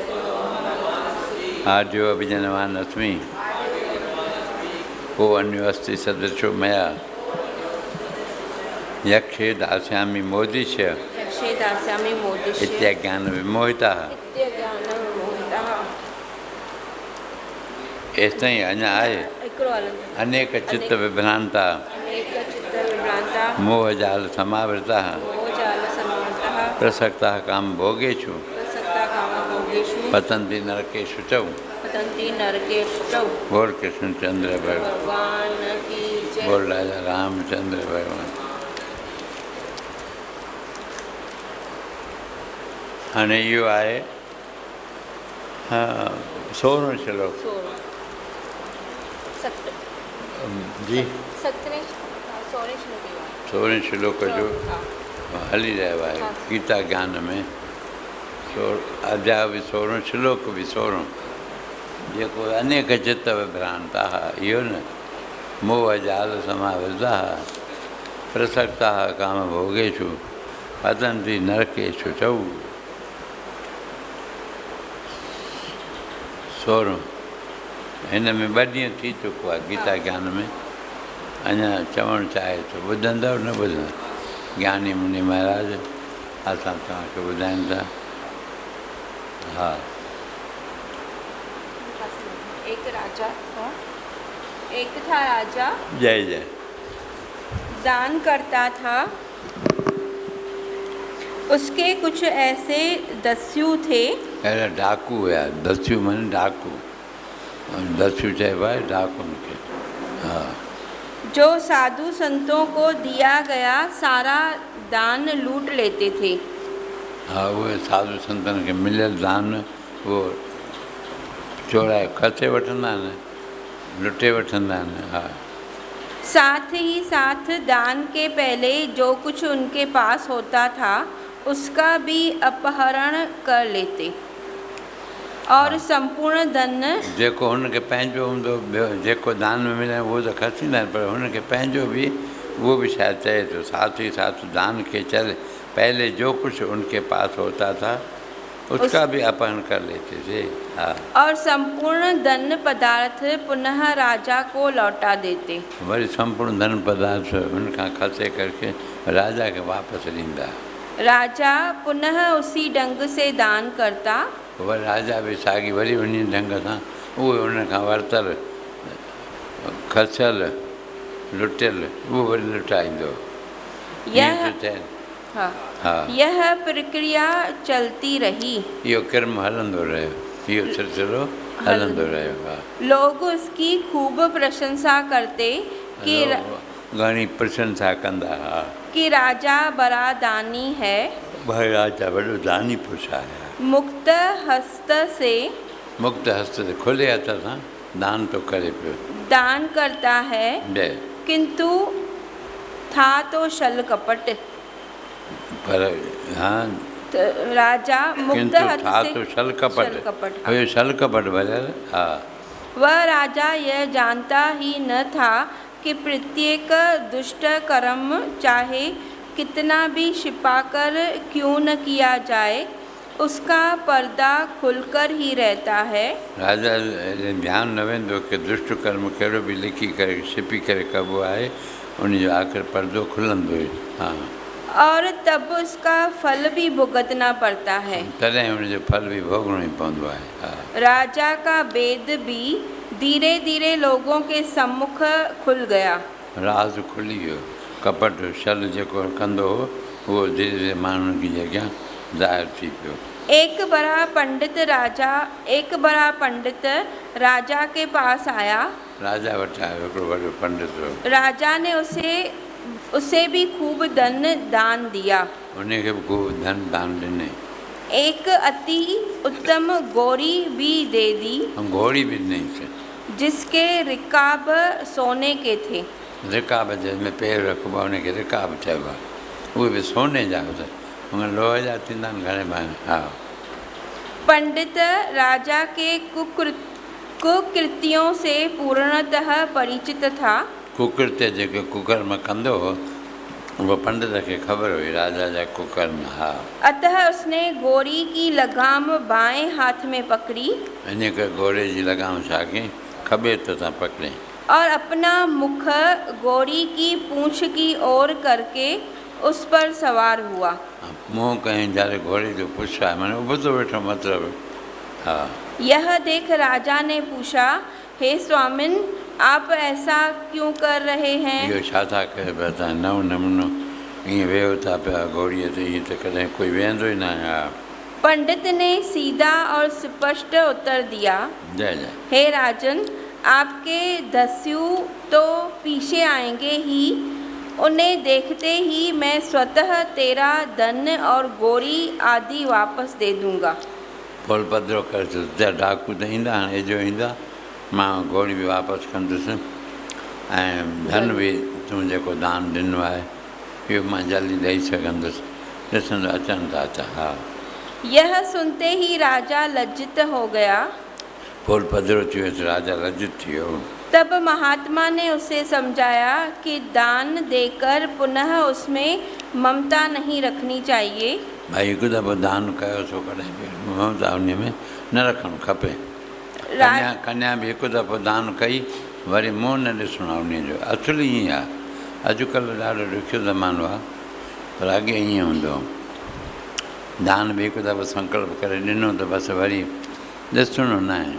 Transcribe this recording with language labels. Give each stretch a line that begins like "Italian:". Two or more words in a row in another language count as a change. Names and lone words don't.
Sanskrit: आर्यो अभिजनवान् अस्मि को अन्यो अस्ति सदृशो मया यक्षे दास्यामि मोदिष्य इत्यज्ञानविमोहिताः ऐसा ही
Sindhi: अञा आहे
Sanskrit: अनेक चित्त विभ्रांता मोहजाल समावृता प्रसक्ता काम भोगेषु पतंती नरकेषु च
Hindi: बोल कृष्णचंद्र भगवान की जय। बोल राजा रामचंद्र भगवान।
Sindhi: हाणे इहो आहे 16 श्लोक जी 16 श्लोक जो हली रहियो आहे गीता ज्ञान में। अध्याय बि 16 श्लोक बि 16 जेको
Sanskrit: अनेक चित्त विभ्रांता
Sindhi: इहो न
Sanskrit: मोह जाल समावृता प्रसक्ता काम भोगेषु पतन्ति नरकेषु च
Sindhi: 16 हिन में 2 ॾींहं थी चुको आहे गीता ज्ञान में। अञा चवणु चाहे थो ॿुधंदव न ॿुधंदव ज्ञानी मुनि महाराज असां तव्हांखे ॿुधाइनि था। हा,
Hindi: एक था राजा, जय जय। दान करता था। उसके कुछ ऐसे दस्यु थे।
Sindhi: अहिड़ा डाकू हुया, दस्यू माने डाकू, दस्यू चइबो आहे डाकुनि खे। हा,
Hindi: जो साधु संतों को दिया गया सारा दान लूट लेते थे।
Sindhi: हा, उहे साधु संतनि खे मिलियल दान उहो चोराए खसे वठंदा आहिनि, लुटे वठंदा आहिनि। हा,
Hindi: साथ ही साथ दान के पहले जो कुछ उनके पास होता था उसका भी अपहरण कर लेते और संपूर्ण धन
Sindhi: जेको हुनखे पंहिंजो हूंदो, ॿियो जेको दान में मिले उहो त खसींदा आहिनि, पर हुनखे पंहिंजो बि
Hindi: वो भी शायद
Sindhi: चए तो
Hindi: साथ ही साथ दान के चल पहले जो कुछ उनके पास होता था उसका भी अपहरण कर लेते थे।
Sindhi: हाँ,
Hindi: और संपूर्ण धन पदार्थ पुनः राजा को लौटा देते।
Sindhi: वरी संपूर्ण धन पदार्थ उनका खसे करके राजा के वापस ॾींदा।
Hindi: राजा पुनः उसी ढंग से दान करता।
Sindhi: वरी राजा भी साॻी वरी उन ढंग सां उहे उनखां वरितल खसियल लुटियल उहो वरी लुटाईंदो।
Hindi: यह प्रक्रिया चलती रही।
Sindhi: इहो क्रम हलंदो रहियो, इहो सिलसिलो हलंदो रहियो। हा,
Hindi: लोग उसकी खूब प्रशंसा करते कि
Sindhi: घणी प्रशंसा कंदा। हा,
Hindi: कि राजा बड़ा दानी है।
Sindhi: भाई राजा वॾो दानी पुरुष आहे।
Hindi: मुक्त हस्त से
Sindhi: खुले हथ सां दान तो करे पियो।
Hindi: दान करता है किंतु था तो छल कपट। पर हाँ, राजा मुक्त हस्त था से तो छल कपट। हाँ, छल कपट भरियल। हाँ, वह राजा यह जानता ही न था कि प्रत्येक दुष्ट कर्म चाहे कितना भी छिपाकर क्यों न किया जाए उसका पर्दा खुलकर ही रहता है।
Sindhi: राजा ध्यान न वेंदो कि दुष्ट कर्म कहिड़ो बि लिखी करे छिपी करे कबो आहे, उनजो आख़िर पर्दो खुलंदो ई। हाँ,
Hindi: और तब उसका फल भी भुगतना पड़ता है।
Sindhi: तॾहिं उनजो फल भी भोगणो ई पवंदो आहे।
Hindi: हाँ, राजा का वेद भी धीरे धीरे लोगों के सम्मुख खुल गया।
Sindhi: राज खुली वियो। कपट छल जेको कंदो हो उहो धीरे धीरे माण्हुनि की जॻह ज़ाहिर थी पियो।
Hindi: एक बड़ा पंडित राजा के पास आया।
Sindhi: राजा वटि आयो हिकिड़ो वॾो पंडित हो।
Hindi: राजा ने उसे भी खूब धन दान दिया।
Sindhi: उनखे भी खूब धन दान ॾिने।
Hindi: एक अति उत्तम घोड़ी भी दे दी।
Sindhi: घोड़ी भी ॾिनई
Hindi: जिसके रिकाब सोने के थे।
Sindhi: रिकाब जंहिंमें पैर रखबो आहे उनखे रिकाब चइबो आहे। उहे बि सोने जा हुन लोह जा थींदा आहिनि घणे भाई। हा,
Hindi: पंडित राजा के कुकृतियों से पूर्णतः परिचित था।
Sindhi: कुकृत्य जेके कुकर्म कंदो हो वो पंडित खे ख़बर हुई राजा जा कुकर्म। हा,
Hindi: अतः उसने घोड़ी की लगाम बाएं हाथ में पकड़ी।
Sindhi: इन करे घोड़े जी लगाम छा कई, खॿे हथ सां पकड़े
Hindi: और अपना मुख घोड़ी की पूंछ की ओर करके उस पर सवार हुआ।
Sindhi: मुंह कहीं जारे घोड़े जो
Hindi: पूछा मैंने
Sindhi: उबतो बैठो मतलब।
Hindi: हाँ, यह देख राजा ने पूछा, हे स्वामिन आप ऐसा क्यों कर रहे हैं?
Sindhi: इहो छा था कयो पिया तव्हां नओं नमूनो ईअं वेहो था पिया घोड़ीअ ते, ईअं त कॾहिं कोई वेहंदो ई न आहे।
Hindi: पंडित ने सीधा और स्पष्ट उत्तर दिया, जय जय। हे राजन, आपके दस्यु तो पीछे आएंगे ही, उन्हें देखते ही मैं स्वतः तेरा धन और घोड़ी आदि वापस दे दूंगा।
Sindhi: बोल पधरो कर डाकू त ईंदा हाणे एजो ईंदा, मां घोड़ी बि वापसि कंदुसि ऐं धन बि तूं जेको दान ॾिनो आहे इहो मां जल्दी ॾेई सघंदुसि। ॾिसंदो अचनि था त। हा,
Hindi: यह सुनते ही राजा लज्जित हो गया।
Sindhi: बोल पधरो थी वियो, राजा लज्जित थी वियो।
Hindi: तब महात्मा ने उसे समझाया कि दान देकर पुनः उसमें ममता नहीं रखनी चाहिए।
Sindhi: भाई हिकु दफ़ो दान कयो सो कॾहिं बि ममता उन में न रखणु खपे। कन्या भी हिकु दफ़ो दान कई वरी मुंहुं न ॾिसणो आहे उन जो। असुली ईअं आहे। अॼुकल्ह ॾाढो ॾुखियो ज़मानो आहे। पर अॻे ईअं हूंदो दान बि हिकु दफ़ो संकल्प करे ॾिनो त बसि वरी ॾिसणो न आहे।